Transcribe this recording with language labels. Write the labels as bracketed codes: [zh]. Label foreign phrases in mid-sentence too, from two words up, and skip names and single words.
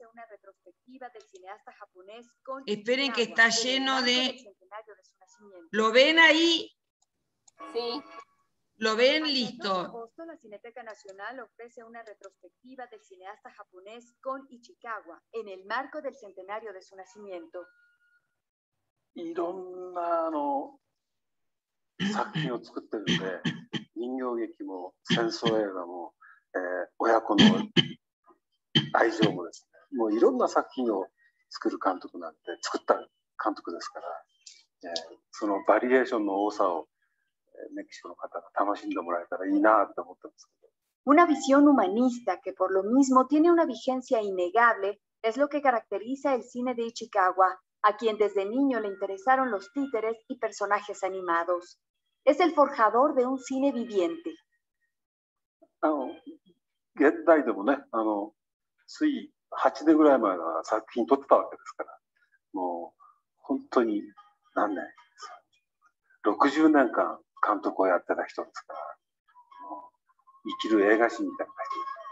[es] Esperen que está lleno de... ¿Lo ven ahí? Sí. ¿Lo ven? Listo. La Cineteca Nacional ofrece una retrospectiva del cineasta japonés Kon Ichikawa en el marco del centenario de su nacimiento. [ja] いろんな作品を作ってるので、人形劇も戦争映画も、親子の愛情もですね、もういろんな作品を作る監督なんて作った監督ですから、そのバリエーションの多さをメキシコの方が楽しんでもらえたらいいなって思ってますけど。 [es] Una visión humanista que por lo mismo tiene una vigencia innegable Es lo que caracteriza el cine de Ichikawa, a quien desde niño le interesaron los títeres y personajes animados. Es el forjador de un cine viviente. [ja] 現代でもね、つい8年ぐらい前は作品撮ってたわけですから、もう本当に何年、60年間監督をやってた人ですから、もう生きる映画史みたいな人。